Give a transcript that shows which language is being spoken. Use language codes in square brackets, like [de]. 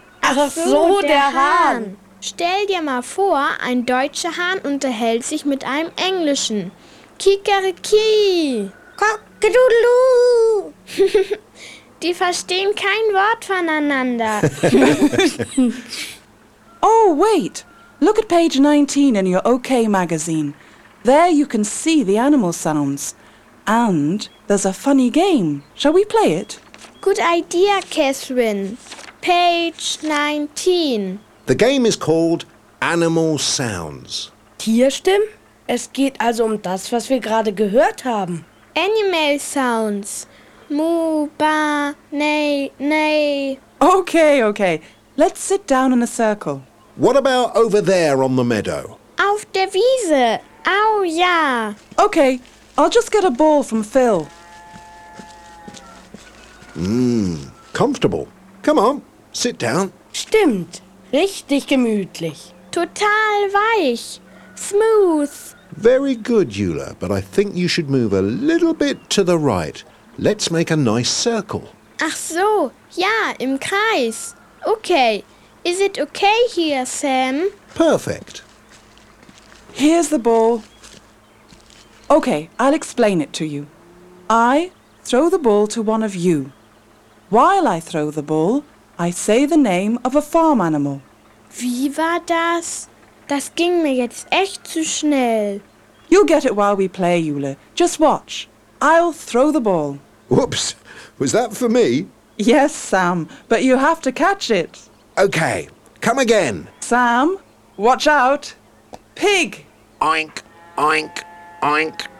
[de] Ach so, der Hahn. Stell dir mal vor, ein deutscher Hahn unterhält sich mit einem englischen. Kikeriki. Kokedudelu. Die verstehen kein Wort voneinander. [en] Oh, wait. Look at page 19 in your OK magazine. There you can see the animal sounds. And there's a funny game. Shall we play it? Good idea, Catherine. Page 19. The game is called Animal Sounds. [de] Tierstimmen? Es geht also um das, was wir gerade gehört haben. [en] Animal Sounds. Mu, ba, nei, nei. Okay, okay. Let's sit down in a circle. What about over there on the meadow? [de] Auf der Wiese. Au, ja. [en] Okay, I'll just get a ball from Phil. Comfortable. Come on, sit down. [de] Stimmt, richtig gemütlich. Total weich. Smooth. [en] Very good, Eula, but I think you should move a little bit to the right. Let's make a nice circle. [de] Ach so, ja, im Kreis. Okay. [en] Is it okay here, Sam? Perfect. Here's the ball. Okay, I'll explain it to you. I throw the ball to one of you. While I throw the ball, I say the name of a farm animal. [de] Wie war das? Das ging mir jetzt echt zu schnell. [en] You'll get it while we play, Eula. Just watch. I'll throw the ball. Whoops! Was that for me? Yes, Sam, but you have to catch it. Okay, come again. Sam, watch out. Pig! Oink, oink, oink.